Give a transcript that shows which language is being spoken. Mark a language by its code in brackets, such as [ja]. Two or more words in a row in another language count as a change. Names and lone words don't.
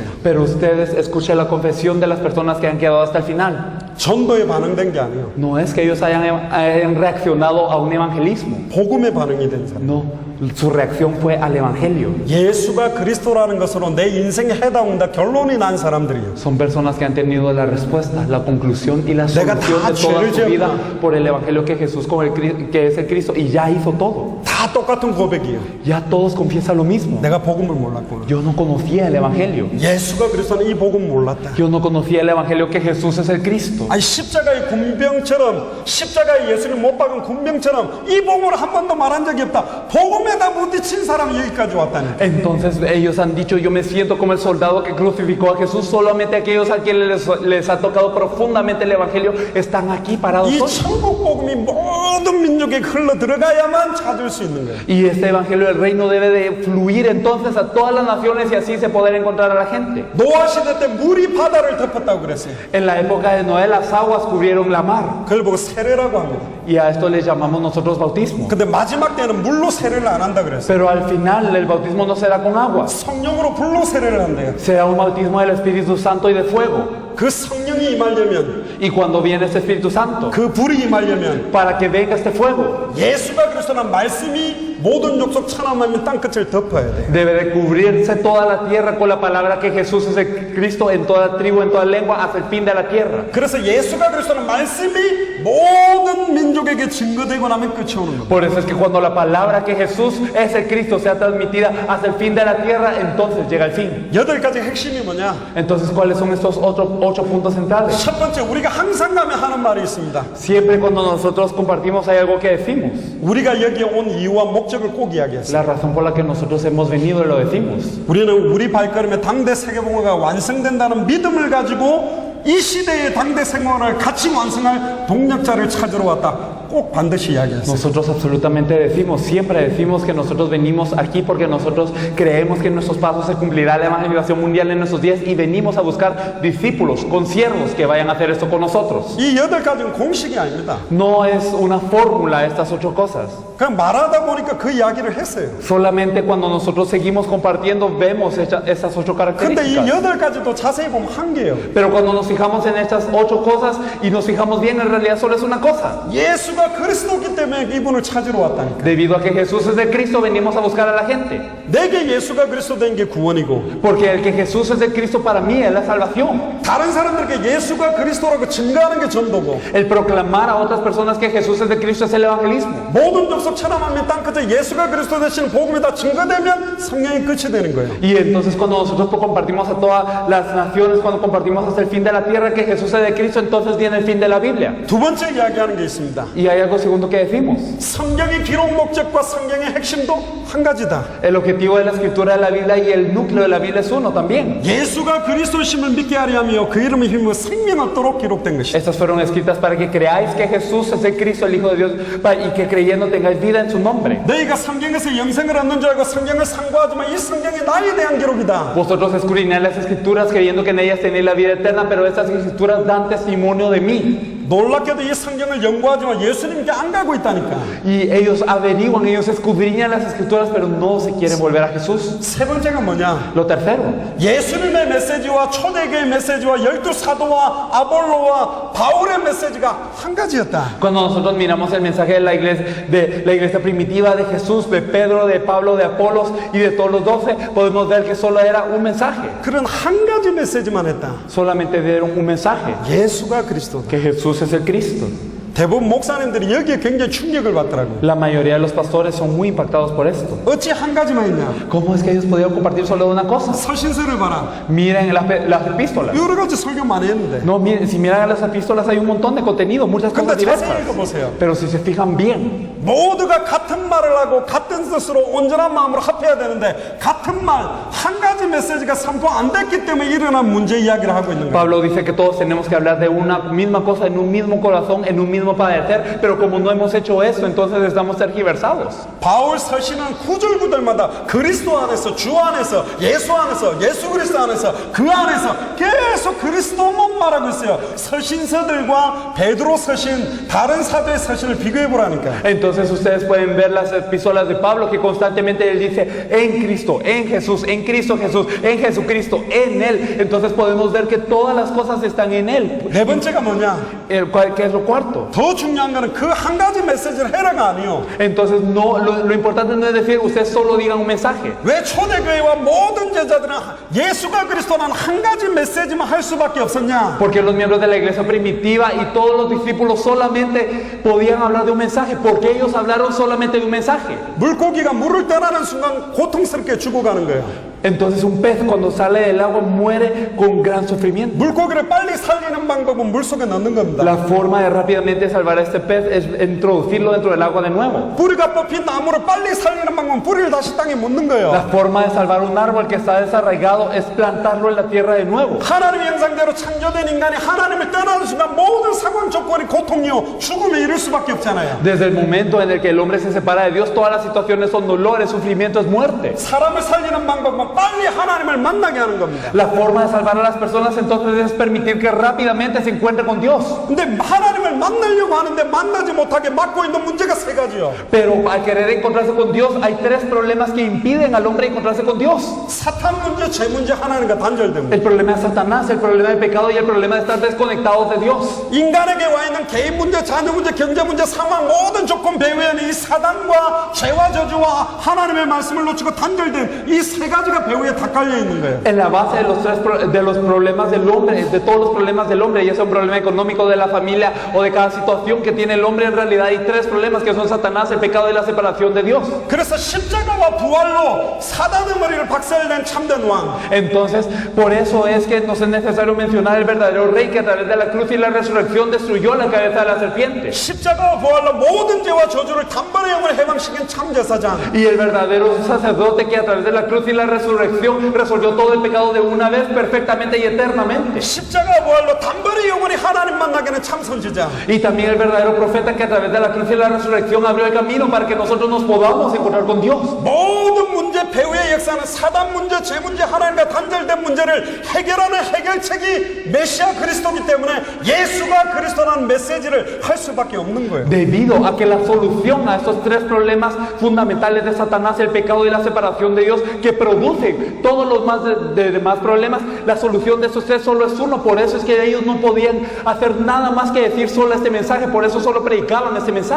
[es] Pero ustedes escuchen la confesión de las personas que han quedado hasta el final. [ko] 전도에 반응된 게 아니에요. [es] No es que ellos hayan reaccionado a un evangelismo. [ko] 복음에 반응이 된 사람. [es] No, su reacción fue al evangelio. [ko] 예수가 그리스도라는 것으로 내 인생에 해당한다 결론이 난 사람들이에요. [es] Son personas que han tenido la respuesta, la conclusión y la [ko] 내가 [es] solución [ko] 다 [es] de toda [ko] 죄를 [es] su vida [ko] 지었구나. [es] por el evangelio que Jesús, que es el Cristo, y ya hizo todo. [ko] 다 똑같은 고백이에요. [es] Ya todos confiesan lo mismo. [ko] 내가 복음을 몰랐구나. [es] Yo no conocía el evangelio. [ko] 예수가 그리스도는 이 복음 몰랐다. [es] Yo no conocía el evangelio que Jesús es el Cristo. [ko] 아니 십자가의 군병처럼 십자가에 예수를 못 박은 군병처럼 이 복음을 한 번도 말한 적이 없다. 복음에다 부딪힌 사람이 여기까지 왔다니. [es] Entonces ellos han dicho, yo me siento como el soldado que crucificó a Jesús. Solamente aquellos a quienes les ha tocado profundamente el evangelio están aquí parados [ko] 이 [es] hoy. [ko] 천국 복음이 모든 민족에 흘러 들어가야만 찾을 수 있는 거예요. [es] Y este evangelio del reino debe de fluir entonces a todas las naciones y así se poder encontrar a la gente. [ko] 노아 시대 때 물이 바다를 덮었다고 그랬어요. [es] En la época de Noé las aguas cubrieron la mar [ko] 그걸 보고 세례라고 합니다. [es] y a esto le llamamos nosotros bautismo. [ko] 근데 마지막 때는 물로 세례를 안 한다 그랬어요. [es] Pero al final el bautismo no será con agua, [ko] 성령으로 불로 세례를 한대요. [es] será un bautismo del Espíritu Santo y de fuego. [ko] 그 성령이 임하려면 [es] Y cuando viene este Espíritu Santo, [ko] 그 불이 임하려면 [es] para que venga este fuego, [ko] 예수가 그리스도는 말씀이 모든 족속 천하만민 땅끝을 덮어야 돼. [es] debe de cubrirse toda la tierra con la palabra que Jesús es el Cristo en toda tribu, en toda lengua, hasta el fin de la tierra. [ko] 그래서 예수가 그리스도는 말씀이 모든 민족에게 증거되고 나면 끝이 오는 겁니다. [es] Por eso es que cuando la palabra que Jesús es el Cristo sea transmitida hasta el fin de la tierra, entonces llega el fin. [ko] 8가지 핵심이 뭐냐? [es] Entonces, ¿cuáles son estos otros 8 puntos centrales? [ko] 첫 번째, 우리가 항상 가면 하는 말이 있습니다. [es] Siempre cuando nosotros compartimos hay algo que decimos. [ko] 우리가 여기에 온 이유와 목적을 꼭 이야기했어요. La razón por la que nosotros hemos venido lo decimos. 우리는 우리 발걸음에 당대 세계봉화가 완성된다는 믿음을 가지고 이 시대의 당대 생활을 같이 완성할 동력자를 찾으러 왔다. 꼭 반드시 이야기했어요. [es] Nosotros absolutamente decimos, siempre decimos que nosotros venimos aquí porque nosotros creemos que en nuestros pasos se cumplirá la evangelización mundial en nuestros días y venimos a buscar discípulos, consiervos que vayan a hacer esto con nosotros. [ko] 이 8가지는 공식이 아닙니다. [es] No es una fórmula estas 8 cosas. [ko] 그냥 말하다 보니까 그 이야기를 했어요. [es] Solamente cuando nosotros seguimos compartiendo vemos estas 8 [ko] 근데 이 [es] características. [ko] 8가지도 자세히 보면 한 개예요. [es] Pero cuando nos fijamos en estas 8 cosas y nos fijamos bien, en realidad solo es una cosa. [ko] 예수가 그리스도기 때문에 이분을 찾으러 왔다니까. [es] Debido a que Jesús es de Cristo, venimos a buscar a la gente. [ko] 내게 예수가 그리스도 된 게 구원이고 [es] Porque el que Jesús es de Cristo para mí es la salvación. [ko] 다른 사람들에게 예수가 그리스도라고 증거하는 게 전도고 [es] El proclamar a otras personas que Jesús es de Cristo es el evangelismo. [ko] 모든 족속 천하만민 땅끝에 예수가 그리스도 되시는 복음이 다 증거되면 성령의 끝이 되는 거예요. [es] Y entonces cuando nosotros compartimos a todas las naciones, cuando compartimos hasta el fin de la tierra que Jesús es de Cristo, entonces viene el fin de la Biblia. [ko] 두 번째 이야기하는 게 있습니다. [es] Y hay algo segundo que decimos. [ko] 성경의 기록 목적과 성경의 핵심도 한 가지다. [es] El objetivo de la escritura de la Biblia y el núcleo de la Biblia es uno también. [ko] 예수가 그리스도심을 믿게 하려 하며 그 이름을 힘입어 생명 얻도록 기록된 것이다. [es] Estas fueron escritas para que creáis que Jesús es el Cristo, el Hijo de Dios, y que creyendo tengáis vida en su nombre. [ko] 너희가 성경에서 영생을 얻는 줄 알고 성경을 상고하지만 이 성경이 나에 대한 기록이다. [es] Vosotros escudriñáis las escrituras creyendo que en ellas tenéis la vida eterna, pero estas escrituras dan testimonio de mí. [ko] 놀랍게도 이 성경을 연구하지만 예수님께 안 가고 있다니까. [es] Y ellos averiguan, ellos escudriñan las escrituras, pero no se quieren volver a Jesús. [ko] 세 번째가 뭐냐? [es] Lo tercero, [ko] 예수님의 메시지와 초대교회 메시지와 열두 사도와 아볼로와 바울의 메시지가 한 가지였다. [es] cuando nosotros miramos el mensaje de la iglesia primitiva de Jesús, de Pedro, de Pablo, de Apolos y de todos los 12, podemos ver que solo era un mensaje. [ko] 그런 한 가지 메시지만 했다. [es] Solamente dieron un mensaje, [ko] 예수가 그리스도다. [es] que Jesús es el Cristo. [ko] 대부분 목사님들이 여기에 굉장히 충격을 받더라고요. [es] La mayoría de los pastores son muy impactados por esto. [ko] 어찌 한 가지만 있냐? [es] ¿Cómo es que ellos podían compartir solo de una cosa? [ko] 서신서를 봐라. [es] Miren las epístolas. [ko] 여러 가지 설교 많이 했는데. [es] No, miren, si miran las epístolas hay un montón de contenido, muchas [ko] 근데 [es] cosas [ko] 자세히 [es] diversas. [ko] 읽어보세요. [es] Pero si se fijan bien, [ko] 모두가 같은 말을 하고 같은 뜻으로 온전한 마음으로 합해야 되는데 같은 말 한 가지 메시지가 선포 안 됐기 때문에 일어난 문제 이야기를 하고 있는 거예요. [es] Pablo dice que todos tenemos que hablar de una misma cosa, en un mismo corazón, en un mismo padecer, pero como no hemos hecho eso, entonces estamos tergiversados. [ko] 바울 서신은 구절구절마다 그리스도 안에서 주 안에서 예수 안에서 예수 그리스도 안에서 그 안에서 계속 그리스도만 말하고 있어요. 서신서들과 베드로 서신 다른 사도의 서신을 비교해 보라니까. [es] Entonces ustedes pueden ver las epístolas de Pablo que constantemente él dice en Cristo, en Jesús, en Cristo Jesús, en Jesucristo, en Él. Entonces podemos ver que todas las cosas están en Él. [ko] 네 번째가 뭐냐? [es] ¿Qué es lo cuarto? [ko] 더 중요한 거는 그 한 가지 메시지를 해라가 아니요. [es] Entonces no, lo importante no es decir ustedes solo digan un mensaje. [ko] 왜 초대교회와 모든 제자들은 예수가 그리스도라는 한 가지 메시지만 할 수밖에 없었냐? [es] Porque los miembros de la iglesia primitiva y todos los discípulos solamente podían hablar de un mensaje. Porque ellos hablaron solamente de un mensaje. [ko] 물고기가 물을 떠나는 순간 고통스럽게 죽어가는 거예요. [es] Entonces un pez cuando sale del agua muere con gran sufrimiento. [ko] 물고기를 빨리 살리는 방법은 물속에 넣는 겁니다. [es] La forma de rápidamente salvar a este pez es introducirlo dentro del agua de nuevo. [ko] 뿌리가 뽑힌 나무를 빨리 살리는 방법은 뿌리를 다시 땅에 묻는 거예요. [es] La forma de salvar un árbol que está desarraigado es plantarlo en la tierra de nuevo. [ko] 하나님의 형상대로 창조된 인간이 하나님을 떠나는 순간 모든 상황 조건이 고통이요 죽음에 이를 수밖에 없잖아요. [es] Desde el momento en el que el hombre se separa de Dios, todas las situaciones son dolores, sufrimiento, es muerte. [ko] 사람을 살리는 방법은 빨리 하나님을 만나게 하는 겁니다. [es] La forma de salvar a las personas entonces es permitir que rápidamente se encuentre con Dios. [ko] 근데 하나님을 만나려고 하는데 만나지 못하게 막고 있는 문제가 세 가지요. [es] Pero al querer encontrarse con Dios, hay tres problemas que impiden al hombre encontrarse con Dios. [ko] 사탄 문제, 죄 문제, 하나님과 단절된 [es] El [ko] 문제. [es] problema de Satanás, el problema del pecado y el problema de estar desconectados de Dios. [ko] 인간에게 와 있는 개인 문제, 자녀 문제, 경제 문제, 상황 모든 조건 배후에는 이 사단과 죄와 저주와 하나님의 말씀을 놓치고 단절된 이 세 가지가 배후에 다 깔려 있는 거예요. [es] En la base de los problemas del hombre, de todos los problemas del hombre, y es un problema económico de la familia o de cada situación que tiene el hombre, en realidad hay tres problemas que son Satanás, el pecado y la separación de Dios. [ko] 그래서 십자가와 부활로 사단의 머리를 박살낸 참된 왕. [es] Entonces, por eso es que nos es necesario mencionar el verdadero rey que a través de la cruz y la resurrección destruyó la cabeza de la serpiente. [ko] 십자가와 부활로 모든 죄와 저주를 단번에 영원히 해방시킨 참제사장. [es] Y el verdadero sacerdote que a través de la cruz y la resurrección resolvió todo el pecado de una vez perfectamente y eternamente. [ko] 십자가와 부활로 단번에 영원히 하나님 만나게 하는 참선지자. [es] Y también el verdadero profeta que a través de la cruz y la resurrección abrió el camino para que nosotros nos podamos encontrar con Dios. [ko] 모든 문제 배후의 역사는 사단 문제, 죄 문제, 하나님과 단절된 문제를 해결하는 해결책이 메시아 그리스도이기 때문에 예수가 그리스도라는 메시지를 할 수밖에 없는 거예요. [es] Debido a que la solución a estos tres problemas fundamentales de Satanás, el pecado y la separación de Dios, que producen todos los demás problemas, la solución de estos tres solo es uno. Por eso es que ellos no podían hacer nada más que decir solo este mensaje, por eso solo predicaban este mensaje.